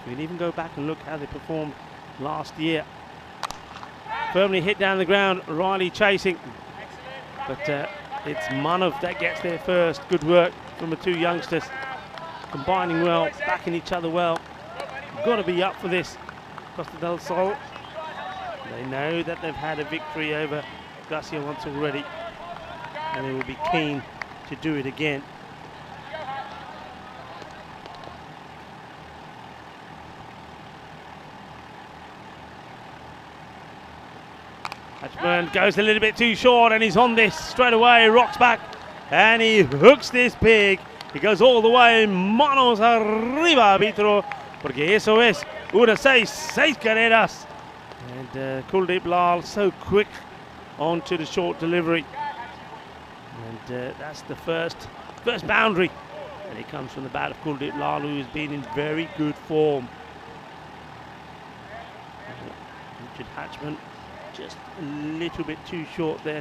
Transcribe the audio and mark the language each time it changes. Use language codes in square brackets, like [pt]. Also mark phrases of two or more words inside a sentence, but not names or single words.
[en] You can even go back and look how they performed last year. Firmly hit down the ground, Riley chasing, but it's Manov that gets there first. Good work from the two youngsters. Combining well, backing each other well. Got to be up for this. Costa del Sol. They know that they've had a victory over Garcia once already, and they will be keen to do it again. Hatchburn goes a little bit too short, and he's on this straight away. Rocks back, and he hooks this big. He goes all the way. [es] Manos arriba, arbitro, porque eso es una seis carreras. [en] And Kuldeep Lal so quick onto the short delivery. And that's the first boundary. And it comes from the bat of Kuldeep Lal, who has been in very good form. Richard Hatchman just a little bit too short there.